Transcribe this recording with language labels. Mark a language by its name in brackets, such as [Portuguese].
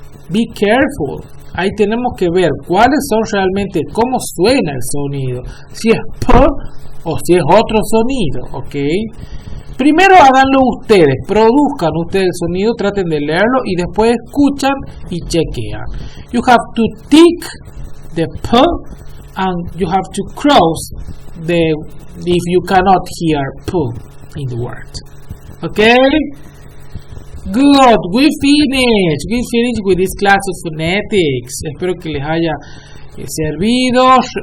[English] Be careful. [Spanish] Ahí tenemos que ver cuáles son realmente, cómo suena el sonido, si es p o si es otro sonido, ¿ok? Primero háganlo ustedes, produzcan ustedes el sonido, traten de leerlo y después escuchan y chequean. [English] You have to tick the p and you have to cross if you cannot hear p in the word. Okay? Good, we finished with this class of phonetics. [Spanish] Espero que les haya servido.